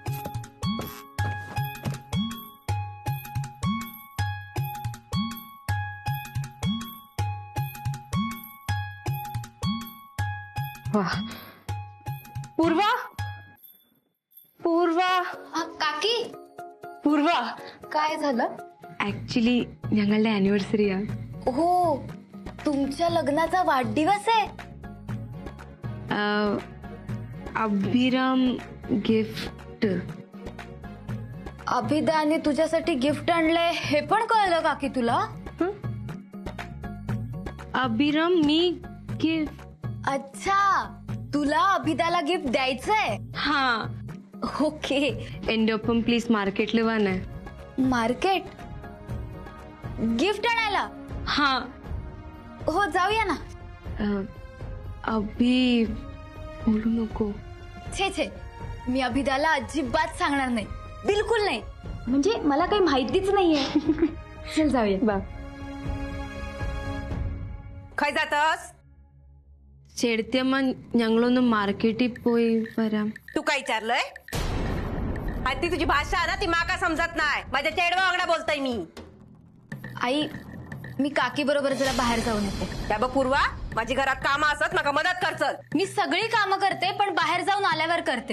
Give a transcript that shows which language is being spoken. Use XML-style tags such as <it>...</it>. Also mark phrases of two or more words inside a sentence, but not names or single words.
<mr>പൂർവ, പൂർവ, काकी പൂർവ. काय झालं?</mr> <ml>ऍक्च्युली ഞങ്ങളുടെ ആനിവേഴ്സറിയാ.</ml> <mr>हो, तुमच्या लग्नाचा वाढदिवस आहे. अभिराम गिफ्ट. अभिदाने तुझ्यासाठी गिफ्ट आणलंय हे पण कळलं काकी तुला? अभिराम मी गिफ्ट. अच्छा, तुला अभिदाला गिफ्ट द्यायचंय. हा. ओके.</mr> <ml>എൻ്റെ ഒപ്പം പ്ലീസ് മാർക്കറ്റിൽ വന്നേ.</ml> <mr>मार्केट गिफ्ट आणायला. हा. हो, जाऊया ना. अभि बोलू नको. छे छे, मी अभिदाला अजिबात सांगणार नाही, बिलकुल नाही. म्हणजे मला काही माहितीच नाहीये. चल जाऊया. बा. खय जातस?</mr> <ml>ചേട്ടത്തിയമ്മ ഞങ്ങളൊന്ന് മാർക്കറ്റിൽ പോയി വരാം.</ml> <mr>तू काय विचारलंय? ती तुझी भाषा ना ती माका समजत नाही. माझ्या चेडवा वांगडा बोलतोय मी. आई, मी काकी बरोबर जरा बाहेर जाऊन येते. त्या बघ पूर्वा, माझी घरात कामं असत माका मदत करचल. मी सगळी कामं करते, पण बाहेर जाऊन आल्यावर करते.</mr>